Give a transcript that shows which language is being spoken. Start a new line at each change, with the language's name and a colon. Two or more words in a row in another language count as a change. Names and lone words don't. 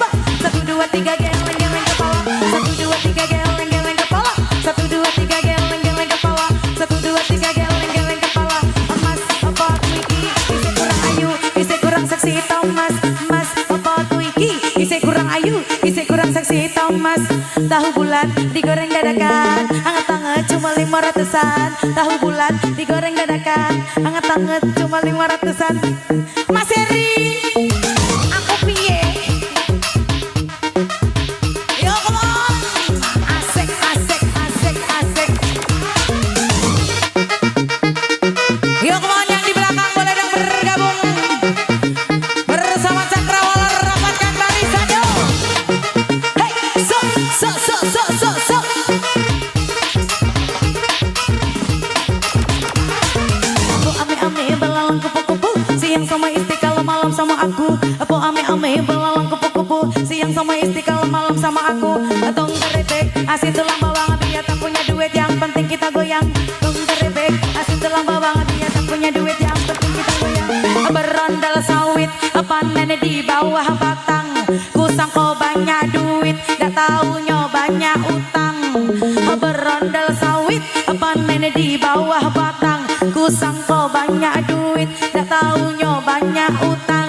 Indonesian: 1 2 3 geleng kepala, 1 2 3 geleng kepala, 1 2 3 geleng kepala, 1 2 3 geleng kepala.
Javanese: Mas apa kuiki isi kurang ayu, isi kurang seksi tau mas. Mas apa kuiki isi kurang ayu, isi kurang seksi tau mas.
Indonesian: Tahu bulat digoreng dadakan, anget-anget cuma 500-an. Tahu bulat digoreng dadakan, anget-anget cuma 500-an.
Javanese: Mas Heri, aku piye?
English: Yo come on, asik. Yo come on,
Indonesian: yang di belakang boleh dong bergabung bersama Cakrawala, rapatkan barisan yo.
English: Hey, so.
Indonesian: Aku ame-ame belalang kupu-kupu, siang sama istiqlal malam sama aku. Aku ame-ame belalang kupu-kupu, siang sama istiqlal malam sama aku. Tong terebek, asin tulang bawang, biar tak punya duit, yang penting kita goyang. Tong terebek, asin tulang bawang, biar tak punya duit, yang penting kita goyang. Berondal sawit, panen di bawah batang. Ku sangka banyak duit, gak taunya banyak utang. Berondal sawit, panen di bawah batang. Ku sangka banyak duit, gak taunya banyak utang.